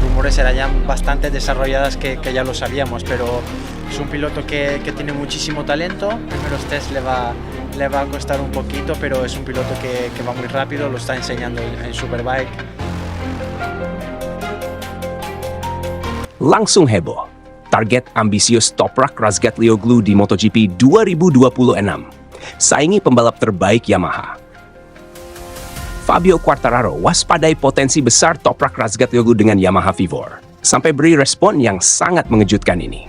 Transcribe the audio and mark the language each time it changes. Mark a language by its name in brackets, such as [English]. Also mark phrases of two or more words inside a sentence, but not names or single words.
[Spanish] motores eran ya bastante desarrolladas que ya lo sabíamos, pero es un piloto que tiene muchísimo talento. Primeros test le va a costar un poquito, pero es un piloto que va muy rápido, lo está enseñando en Superbike. [Indonesian] Langsung heboh. Target ambisius Toprak Razgatlioglu di MotoGP 2026. Saingi pembalap terbaik Yamaha. Fabio Quartararo waspadai potensi besar Toprak Razgatlioglu dengan Yamaha Vivor, sampai beri respon yang sangat mengejutkan ini.